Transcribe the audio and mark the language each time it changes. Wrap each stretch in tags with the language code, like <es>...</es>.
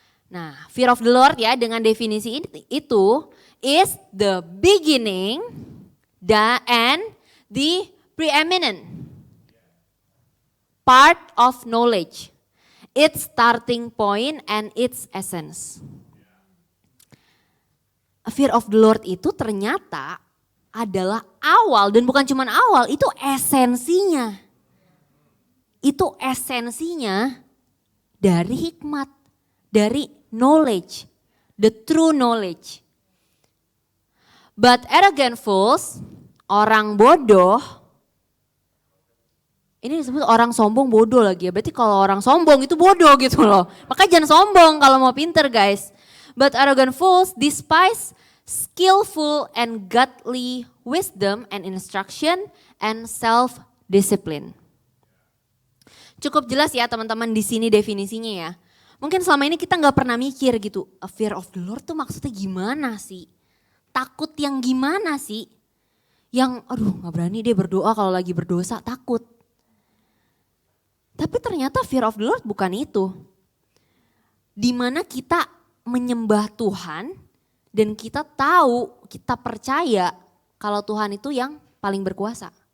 <en>Nah, fear of the Lord</en> <id>ya dengan definisi itu</id> <en>is the beginning and the preeminent part of knowledge. Its starting point and its essence.</en> <id>Fear of the Lord itu ternyata adalah awal dan bukan cuma awal, itu esensinya. Itu esensinya dari hikmat, dari knowledge,</id> <en>the true knowledge. But arrogant fools,</en> <id>orang bodoh, ini disebut orang sombong bodoh lagi ya, berarti kalau orang sombong itu bodoh gitu loh. Makanya jangan sombong kalau mau pinter guys.</id> <en>But arrogant fools despise skillful and godly wisdom and instruction and self-discipline.</en> <id>Cukup jelas ya teman-teman di sini definisinya ya. Mungkin selama ini kita nggak pernah mikir gitu,</id> <en>a fear of the Lord</en> <id>tuh maksudnya gimana sih? Takut yang gimana sih? Yang nggak berani deh berdoa kalau lagi berdosa, takut. Tapi ternyata</id> <en>fear of the Lord</en> <id>bukan itu. Dimana kita menyembah Tuhan dan kita tahu, kita percaya kalau Tuhan itu yang paling berkuasa.</id>